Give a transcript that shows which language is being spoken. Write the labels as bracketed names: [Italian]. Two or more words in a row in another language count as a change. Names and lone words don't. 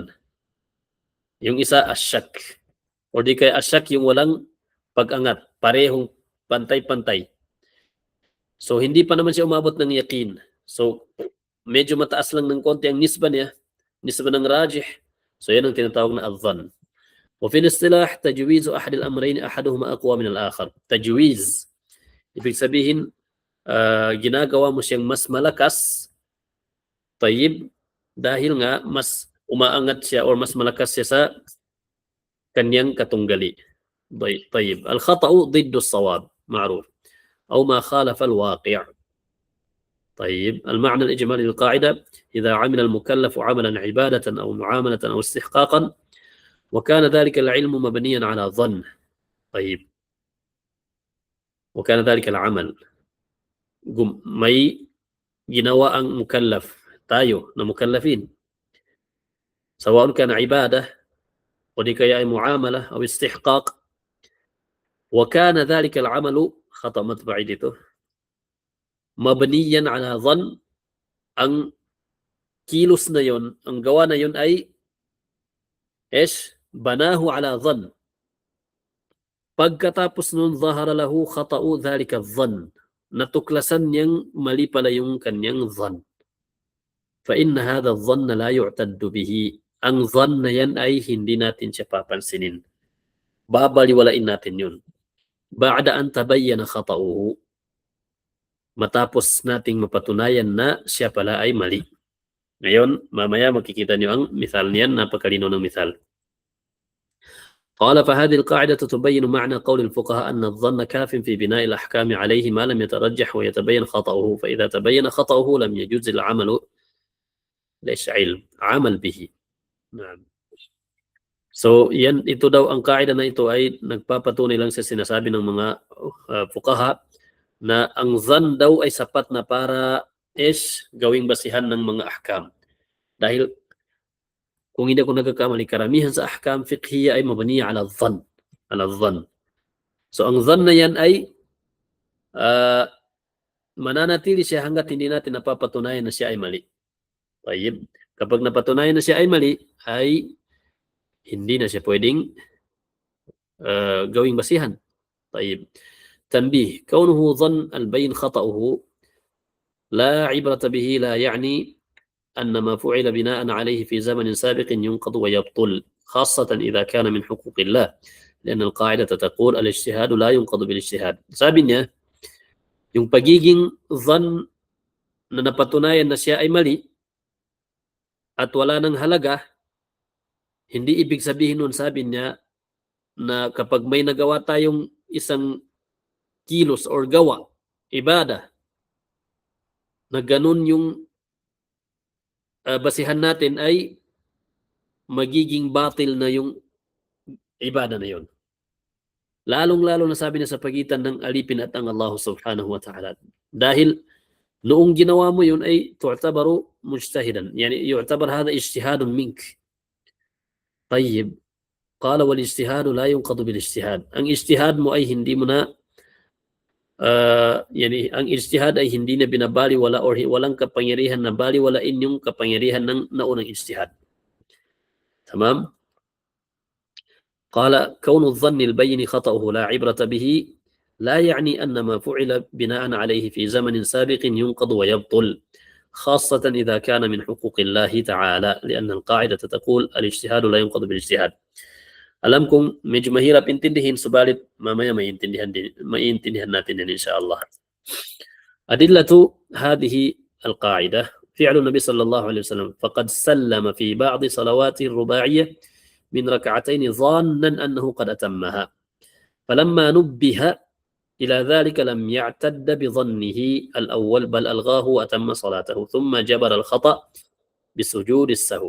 [Filipino] Yung isa, asyak. O di kaya asyak yung walang pag-angat. Parehong pantay-pantay. So hindi pa naman siya umabot ng yakin. So medyo mataas lang ng konti ang nisba niya, nisba ng rajih. So yan ang tinatawag na adhan. [Arabic] وفي الاصطلاح تجويز أحد الأمرين أحدهما أقوى من الآخر. تجويز, [Filipino] ibig sabihin ginagawa mo siyang mas malakas, tayyib, dahil nga mas umaangat siya or mas malakas siya sa kanyang katunggali. [Arabic] طيب، الخطأ ضد الصواب معروف أو ما خالف الواقع. طيب، المعنى الإجمالي للقاعدة إذا عمل المكلف عملا عبادة أو معاملة أو استحقاقا وكان ذلك العلم مبنيا على ظن. [Filipino] طيب، [Arabic] وكان ذلك العمل [Filipino] may ginawa ang mukallaf, tayo na mukallafin, [Arabic] سواء كان عبادة [Filipino] o di kaya ay [Arabic] muamala o istihqaq, وكان ذلك العمل خطأ مطبعي [Filipino] dito [Arabic] مبنيا على ظن, [Filipino] ang kilos na yon, ang gawa na yon ay [Arabic] بناه على ظن. [Filipino] Pagkatapos nun, [Arabic] ظهر له خطأ ذلك الظن, [Filipino] natuklasan niyang mali pala yung kanyang dhann. [Arabic] فإن هذا الظن لا يعتد به. [Filipino] Ang dhann na yan ay hindi natin siya papansinin. Babaliwalain natin yun. [Arabic] بعد أن تبين خطؤه, [Filipino] matapos nating mapatunayan na siya pala ay mali. Ngayon, mamaya makikita niyo ang misal niyan, napakalino ng misal. [Arabic] قال فهذه القاعدة تبين معنى قول الفقهاء أن الظن كاف في بناء الأحكام عليه ما لم يترجح ويتبين خطأه، فإذا تبين خطأه لم يجوز العمل ليش علم عمل به. نعم. [Filipino] So, ito daw ang kaida na ito ay nagpapatunay lang sa sinasabi ng mga fuqaha na ang zan daw ay sapat na para gawing basihan ng mga ahkam. Dahil kung hindi ako nagkakamali, karamihan sa [Arabic] أحكام فقهية [Filipino] ay [Arabic] مبنية على ظن. على ظن. [Filipino] So, ang zan na yan ay mananatili siya hanggat hindi natin napapatunayan na siya ay mali. Tayyib. Kapag napatunayan na siya ay mali, ay hindi na siya pwedeng gawing basihan. [Arabic] طيب تنبيه كونه ظن البين خطأه لا عبرة به لا يعني أن ما فعل بناء عليه في زمن سابق ينقض ويبطل خاصة إذا كان من حقوق الله لأن القاعدة تقول الاجتهاد لا ينقض بالاجتهاد. [Filipino] Sabi niya, yung pagiging zan na napatunayan na siya ay mali at wala ng halaga, hindi ibig sabihin nun, sabi niya, na kapag may nagawa tayong isang kilos or gawa, ibada, na ganun yung basihan natin ay magiging batil na yung ibada na yun. Lalong-lalo na sabi na sa pagitan ng alipin at ang [Arabic] الله سبحانه وتعالى. [Filipino] Dahil noong ginawa mo yun ay [Arabic] تعتبر مجتهدا. يعني يعتبر هذا اجتهاد منك. Tayyib. قال والاجتهاد لا ينقض بالاجتهاد. [Filipino] Ang ijtihad mo ay hindi mo na yani ang ijtihad ay hindi na binabali wala or walang kapangyarihan na bali wala inyong kapangyarihan ng naunang ijtihad. Tamam? [Arabic] قال كون الظن البين خطأه لا عبرة به لا يعني أن ما فعل بناء عليه في زمن سابق ينقض ويبطل خاصة إذا كان من حقوق الله تعالى لأن القاعدة تقول الاجتهاد لا ينقض بالاجتهاد. [Filipino] Alam kong medyo mahirap intindihin, subalit mamaya maintindihan natin yan inshallah. [Arabic] أدلة هذه القاعدة فعل النبي صلى الله عليه وسلم فقد سلم في بعض صلواته الرباعية من ركعتين ظانا أنه قد أتمها فلما نبه إلى ذلك لم يعتد بظنه الأول بل ألغاه وأتم صلاته ثم جبر الخطأ بسجود السهو.